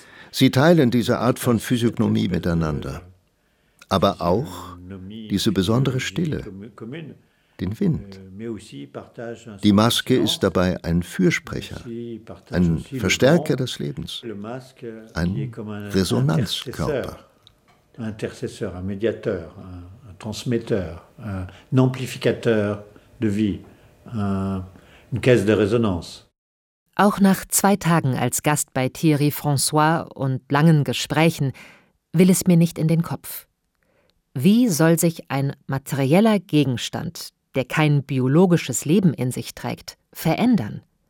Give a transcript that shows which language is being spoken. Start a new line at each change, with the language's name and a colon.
German: Sie teilen diese Art von Physiognomie miteinander. Aber auch diese besondere Stille, den Wind. Die Maske ist dabei ein Fürsprecher, ein Verstärker des Lebens, ein Resonanzkörper.
French: Intercesseur, un médiateur, un transmetteur, un amplificateur de vie, une caisse de résonance.
German: Auch nach 2 Tagen als Gast bei Thierry François und langen Gesprächen will es mir nicht in den Kopf. Wie soll sich ein materieller Gegenstand, der kein biologisches Leben in sich trägt, verändern?